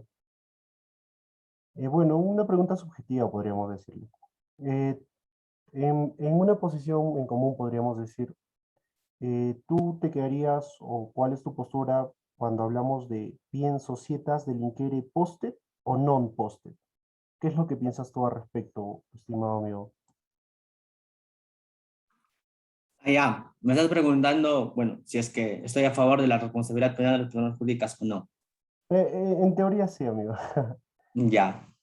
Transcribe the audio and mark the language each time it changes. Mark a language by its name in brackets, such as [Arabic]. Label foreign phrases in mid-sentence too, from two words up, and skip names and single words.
[Spanish] Bueno, una pregunta subjetiva, podríamos decirle. Eh, en una posición en común, podríamos decir, ¿tú te quedarías o cuál es tu postura cuando hablamos de bien [Latin] societas delinquere posted [Spanish] o [Latin] non posted? [Spanish] ¿Qué es lo que piensas tú al respecto, estimado amigo? Ya, me estás preguntando, bueno, si es que estoy a favor de la responsabilidad penal de las personas jurídicas o no. En teoría sí, amigo. Ya.